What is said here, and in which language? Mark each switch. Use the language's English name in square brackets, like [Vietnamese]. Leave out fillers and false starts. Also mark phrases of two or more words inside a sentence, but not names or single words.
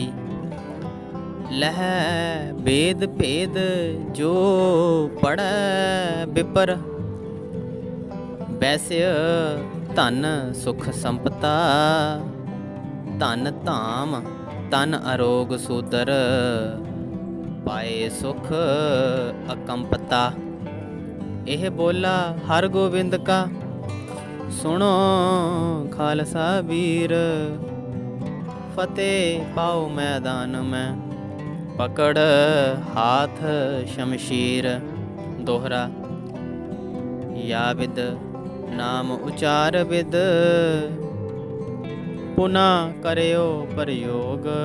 [Braj] लह भेद भेद जो पढ़ै बिपर, वैस्य धन सुख संपता। धन धाम तन अरोग सूदर, पाए सुख अकंपता। [Hindi] यह बोला हर गोविंद का, [Braj] ਸੁਣੋ ਖਾਲਸਾ ਵੀਰ, ਫਤਿਹ ਪਾਓ ਮੈਦਾਨ ਮੈਂ, ਪਕੜ ਹਾਥ ਸ਼ਮਸ਼ੀਰ। ਦੋਹਰਾ। ਯਾ ਵਿਦ ਨਾਮ ਉਚਾਰ ਵਿਦ, ਪੁਨਾ ਕਰਿਓ ਪ੍ਰਯੋਗ।